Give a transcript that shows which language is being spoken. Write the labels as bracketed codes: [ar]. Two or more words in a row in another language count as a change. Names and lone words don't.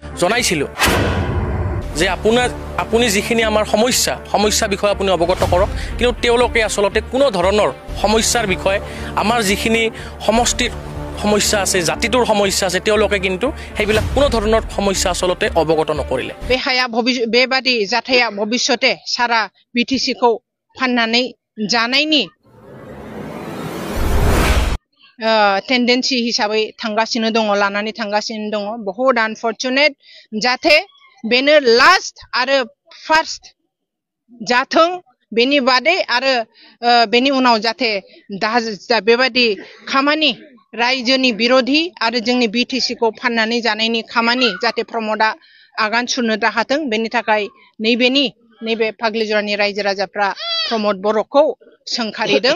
[as] জনাইছিলোঁ যে আপুনি যিখিনি আমাৰ সমস্যা বিষয়ে আপুনি অৱগত কৰক, কিন্তু তেওঁলোকে আচলতে কোনো ধৰণৰ সমস্যাৰ বিষয়ে আমাৰ যিখিনি সমষ্টিৰ সমস্যা আছে, জাতিটোৰ সমস্যা আছে, তেওঁলোকে কিন্তু সেইবিলাক কোনো ধৰণৰ সমস্যা আচলতে অৱগত নকৰিলে। [brx] बेबादि जाथाया भबिष्यते सारा बिटिसिखौ फाननानै जानायनि टेन्डेन्सि हिसाबै थांगासिनो दङ, लानानै थांगासिनो दङ। बहुत आनफर्चुनेट जाथे बेनो लास्ट आरो फार्स्ट जाथों, बेनि बादै आरो बेनि उनाव जाथे बेबादि खामानि रायजोनि बिरोधी आरो जोंनि बिटिसिखौ फाननानै जानायनि खामानि जाथे प्रमोदआ आगान सुरनो दाहाथों, बेनि थाखाय नैबे फाग्लिजरानि रायजो राजाफ्रा प्रमोद बर'खौ सोंखारिदों।